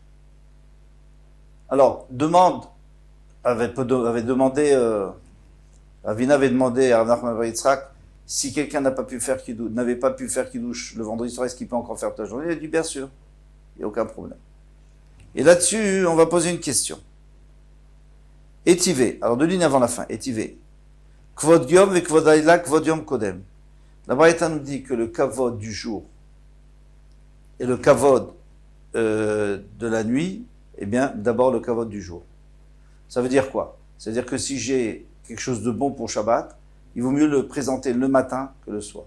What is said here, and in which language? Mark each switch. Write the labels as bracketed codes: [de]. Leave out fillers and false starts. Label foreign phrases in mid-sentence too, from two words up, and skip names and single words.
[fr] Alors, avait demandé, Ravina avait demandé à Rav Nachman bar Yitzhak si quelqu'un n'avait pas pu faire Kiddush le vendredi soir, est-ce qu'il peut encore faire toute la journée? Il a dit bien sûr, il n'y a aucun problème. Et là-dessus, on va poser une question. Étivé, alors 2 lignes avant la fin, Étivé. [he] כבוד יום וכבוד לילה כבוד יום קודם. [fr] La Braïta nous dit que le kavod du jour et le kavod de la nuit, eh bien, d'abord le kavod du jour. Ça veut dire quoi? C'est-à-dire que si j'ai quelque chose de bon pour Shabbat, il vaut mieux le présenter le matin que le soir.